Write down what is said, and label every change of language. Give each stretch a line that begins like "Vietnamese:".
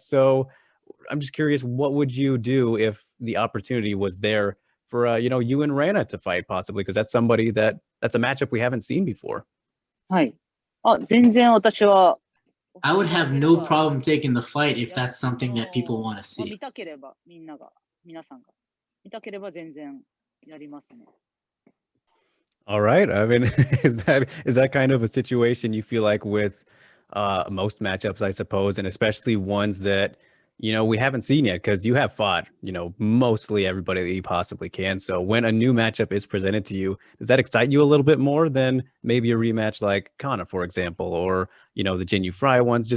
English: So I'm just curious, what would you do if the opportunity was there for you and Rena to fight possibly? Because that's that's a matchup we haven't seen before.
Japanese: はい。全然私は。
English: I would have no problem taking the fight if that's something that people want to see.
Japanese: 見たければ、皆さんが。見たければ全然やりますね。
English: All right. I mean, is that kind of a situation you feel like with most matchups, I suppose, and especially ones that we haven't seen yet, because you have fought mostly everybody that you possibly can. So when a new matchup is presented to you, does that excite you a little bit more than maybe a rematch like Kana, for example, or the Jinyu Fry ones?